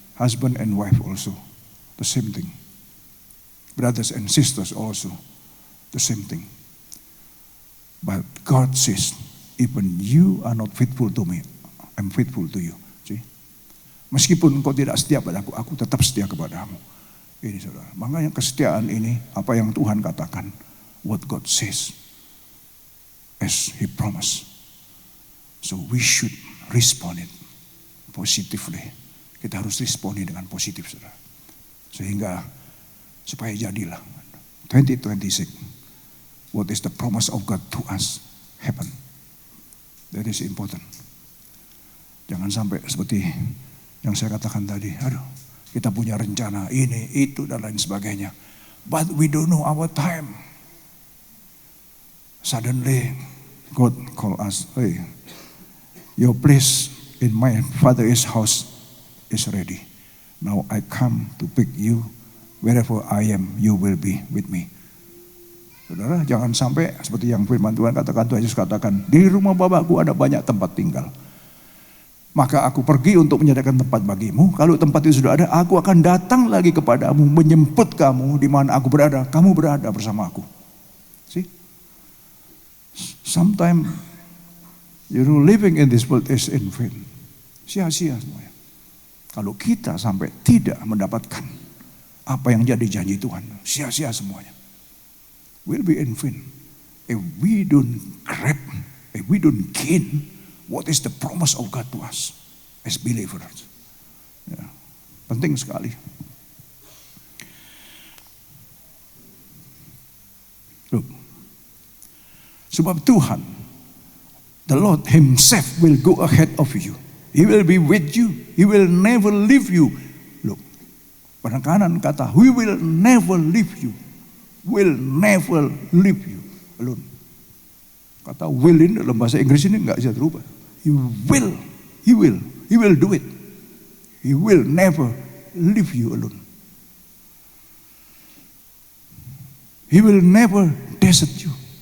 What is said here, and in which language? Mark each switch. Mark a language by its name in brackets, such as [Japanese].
[English] Husband and wife also, the same thing. Brothers and sisters also, the same thing. But God says, even you are not faithful to me, I'm faithful to you. See? [Indonesian] Meskipun engkau tidak setia padaku, aku tetap setia kepadamu. Ini saudara. Makanya kesetiaan ini, apa yang Tuhan katakan, [English] what God says, as He promised. So we should respond it positively. [Indonesian] Kita harus responi dengan positif, saudara. Sehingga supaya jadilah [English] 2026, what is the promise of God to us happen. That is important. [Indonesian] Jangan sampai seperti yang saya katakan tadi, aduh, kita punya rencana ini, itu, dan lain sebagainya. [English] But we don't know our time. Suddenly, God call us, hey, your place in my Father's house is ready. Now I come to pick you. Wherever I am, you will be with me. [Indonesian] Saudara, jangan sampai seperti yang firman Tuhan katakan, Tuhan Yesus katakan, di rumah Bapakku ada banyak tempat tinggal. Maka aku pergi untuk menyediakan tempat bagimu. Kalau tempat itu sudah ada, aku akan datang lagi kepadamu, menjemput kamu di mana aku berada, kamu berada bersama aku. [English] See? Sometimes living in this world is in vain. [Indonesian] Sia-sia semuanya. Kalau kita sampai tidak mendapatkan apa yang jadi janji Tuhan, sia-sia semuanya. [English] Will be in vain. If we don't grab, if we don't gain what is the promise of God to us as believers. [Indonesian] Ya, penting sekali. [English] Look. [Indonesian] Sebab Tuhan, [English] the Lord Himself will go ahead of you. He will be with you. He will never leave you. Look, [Indonesian] penekanan kata, [English] we will never leave you. Will never leave you alone. [Indonesian] Kata will ini dalam bahasa Inggris ini nggak bisa terubah. [English] He will do it. He will never leave you alone. He will never desert you.